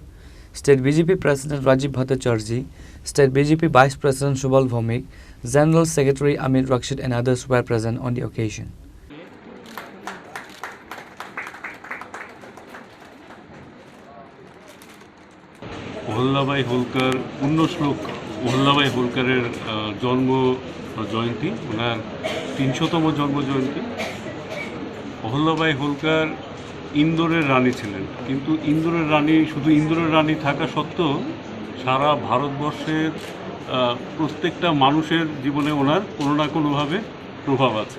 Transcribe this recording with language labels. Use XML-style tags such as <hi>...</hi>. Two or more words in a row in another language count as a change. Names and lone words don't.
<en>State BJP President Rajiv Bhattacharjee, State BJP Vice President Subal Bhaumik, General Secretary Amit Raksit and others were present on the occasion.</en> <bn>অহল্যাবাই হোলকার পুণ্যশ্লোক অহল্যাবাই হোলকারের জন্ম জয়ন্তী, ওনার ৩০০তম জন্ম জয়ন্তী। অহল্যাবাই হোলকার ইন্দোরের রানী ছিলেন, কিন্তু ইন্দোরের রানী শুধু ইন্দোরের রানী থাকা সত্ত্বেও সারা ভারতবর্ষের প্রত্যেকটা মানুষের জীবনে ওনার কোনো না কোনোভাবে প্রভাব আছে।</bn>